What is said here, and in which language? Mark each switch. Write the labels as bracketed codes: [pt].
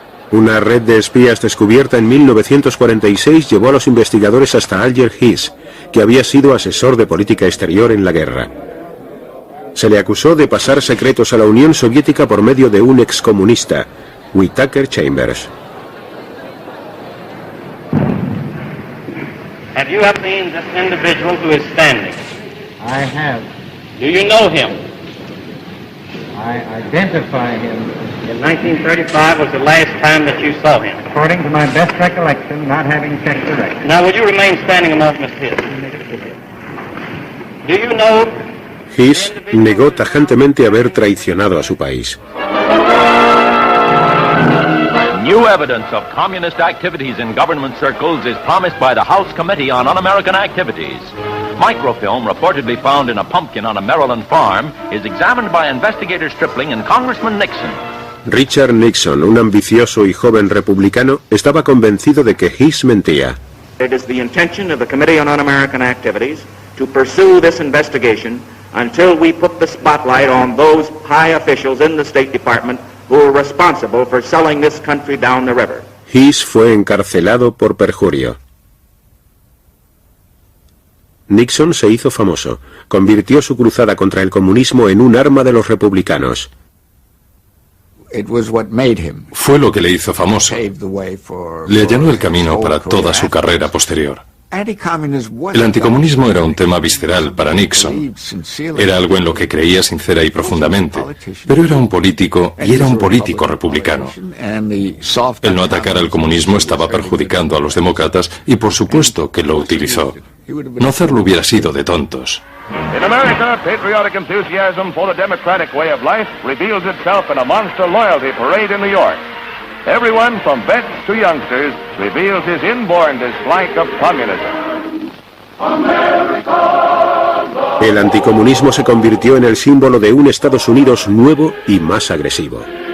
[es] Una red de espías descubierta en 1946 llevó a los investigadores hasta Alger Hiss, que había sido asesor de política exterior en la guerra. Se le acusó de pasar secretos a la Unión Soviética por medio de un excomunista, Whittaker Chambers. [en] Have you ever seen this individual who is standing? I have. Do you know him? I identify him. In 1935 was the last time that you saw him. According to my best recollection, not having checked the record. Now, will you remain standing a moment, Miss Hiss? Do you know? [es] Hiss negó tajantemente haber traicionado a su país. [en] New evidence of communist activities in government circles is promised by the House Committee on Un-American Activities. Microfilm reportedly found in a pumpkin on a Maryland farm is examined by investigator Stripling and Congressman Nixon. [es] Richard Nixon, un ambicioso y joven republicano, estaba convencido de que Hiss mentía. [en] It is the intention of the Committee on Un-American Activities to pursue this investigation until we put the spotlight on those high officials in the State Department who are responsible for selling this country down the river. [es] Hiss fue encarcelado por perjurio. Nixon se hizo famoso. Convirtió su cruzada contra el comunismo en un arma de los republicanos. Fue lo que le hizo famoso. Le allanó el camino para toda su carrera posterior. El anticomunismo era un tema visceral para Nixon. Era algo en lo que creía sincera y profundamente. Pero era un político, y era un político republicano. El no atacar al comunismo estaba perjudicando a los demócratas y por supuesto que lo utilizó. No hacerlo hubiera sido de tontos. [en] In America, patriotic enthusiasm for the democratic way of life reveals itself in a monster loyalty parade in New York. Everyone from vets to youngsters reveals his inborn dislike of communism. [es] El anticomunismo se convirtió en el símbolo de un Estados Unidos nuevo y más agresivo.